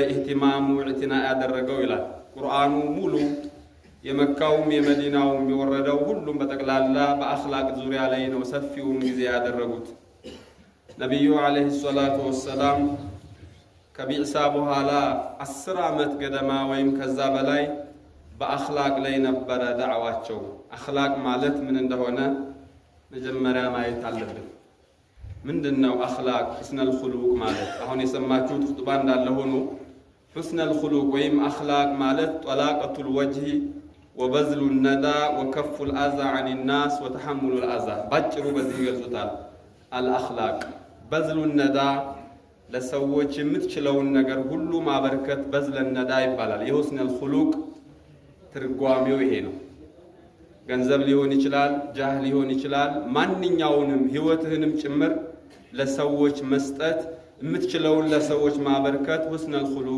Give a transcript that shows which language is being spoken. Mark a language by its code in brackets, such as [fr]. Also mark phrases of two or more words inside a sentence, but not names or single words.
[am] ኢህቲማሙ ኢዕቲና ያደረገው ይላል ቁርአኑ ሙሉ የመካውም የመዲናውም የወረደው ሁሉም በጠቅላላ በአኽላቅ ዙሪያ ላይ ነው ሰፊውን ጊዜ ያደረጉት። ነብዩ [ar] عليه الصلاة والسلام [am] ከቢዕሳ በኋላ 10 ዓመት ገደማ ወይም ከዛ በላይ በአኽላቅ ላይ ነበረ ዳዕዋቸው። አኽላቅ ማለት ምን እንደሆነ መጀመሪያ ማየት አለብን። ምንድነው አኽላቅ? [ar] حسن الخلق [am] ማለት አሁን የሰማችሁት ኹጥባ እንዳለ ሆኖ [ar] حسن الخلق [am] ወይም አኽላቅ ማለት [ar] طلاقة الوجه وبذل الندى وكف الأذى عن الناس وتحمل الأذى [am] ባጭሩ በዚህ ይገልጹታል። [ar] الأخلاق بذل الندى [am] ለሰዎች የምትችለውን ነገር ሁሉ ማበርከት [ar] بذل الندى [am] ይባላል። የሁስነል ኹሉቅ ትርጓሜው ይሄ ነው። ገንዘብ ሊሆን ይችላል፣ ጃህ ሊሆን ይችላል፣ ማንኛውንም ህይወትህንም ጭምር ለሰዎች መስጠት የምትችለውን ለሰዎች ማበርከት [ar] حسن الخلق